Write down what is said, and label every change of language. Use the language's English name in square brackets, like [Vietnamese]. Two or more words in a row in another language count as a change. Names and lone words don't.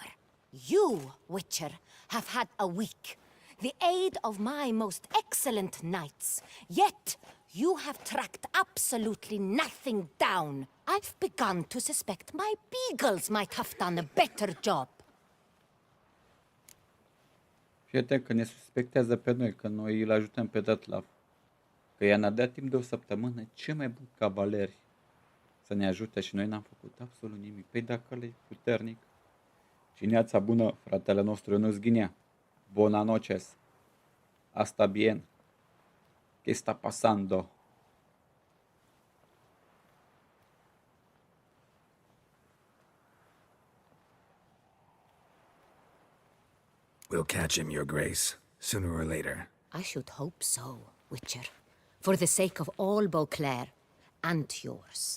[English] You, Witcher, have had a week. The aid of my most excellent knights. Yet, you have tracked absolutely nothing down. I've begun to suspect my beagles might have done a better job. [Romanian] Fii atent că ne suspectează pe noi, că noi îl ajutăm pe Detlef. Că ea ne-a dat timp de o săptămână cei mai buni cavaleri să ne ajute și noi n-am făcut absolut nimic. Păi dacă ăla e puternic. Cineața bună, fratele nostru Ionuț Ghinea. [Spanish] Buenas noches. Asta bien. ¿Qué está pasando? [English] We'll catch him, your grace, sooner or later. I should hope so, Witcher. For the sake of all Beauclair and yours.